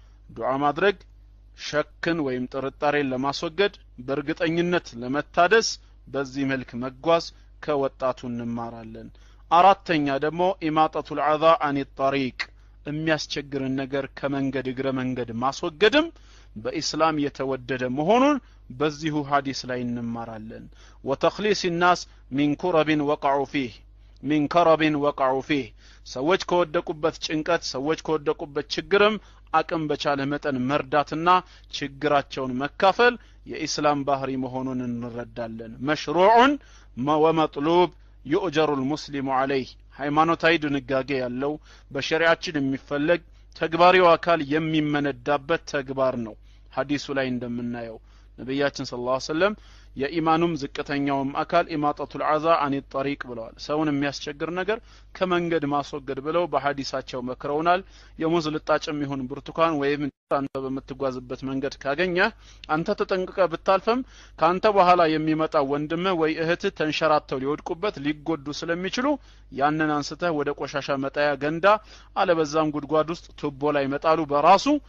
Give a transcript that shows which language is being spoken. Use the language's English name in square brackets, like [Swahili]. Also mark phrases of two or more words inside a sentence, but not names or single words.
[Amharic] ዱዓ ማድረግ ሸክን ወይም ጥርጣሬን ለማስወገድ በእርግጠኝነት ለመታደስ በዚህ መልክ መጓዝ ከወጣቱ እንማራለን አራተኛ ደግሞ [Arabic] إماطة الأذى عن الطريق [Amharic] የሚያስቸግርን ነገር ከመንገድ እግረ መንገድ ማስወገድም በእስላም የተወደደ መሆኑን በዚሁ ሐዲስ ላይ እንማራለን [Arabic] وتخليص الناس من كرب وقعوا فيه [Amharic] ሰዎች ከወደቁበት ጭንቀት ሰዎች ከወደቁበት ችግርም አቅም በቻለ መጠን መርዳትና ችግራቸውን መካፈል የኢስላም ባህሪ መሆኑን እንረዳለን [Arabic] مشروع ومطلوب يؤجر المسلم [Amharic] عليه ሃይማኖታዊ ድንጋጌ ያለው በሸሪዓችን የሚፈለግ ተግባሪው አካል የሚመነዳበት ተግባር ነው ሐዲሱ ላይ እንደምናየው ነብያችን [Arabic] صلى الله عليه [Amharic] ወሰለም የኢማኑም ዝቅተኛውም አካል [Arabic] إماطة الأذى عن الطريق [Amharic] ብለዋል ሰውን የሚያስቸግር ነገር ከመንገድ ማስወገድ ብለው በሐዲሳቸው መክረውናል የሙዝ ልጣጭም ይሁን ብርቱካን ወይም አንተ በመትጓዝበት መንገድ ካገኘ አንተ ተጠንቅቀ ብታልፈም ካንተ በኋላ የሚመጣ ወንድም ወይ እህት ተንሸራተው ሊወድቁበት ሊጎዱ ስለሚችሉ ያንን አንስተህ ወደ ቆሻሻ መጣያ ገንዳ አለበዛም ጉድጓድ ውስጥ ቱቦ ላይ መጣሉ በራሱ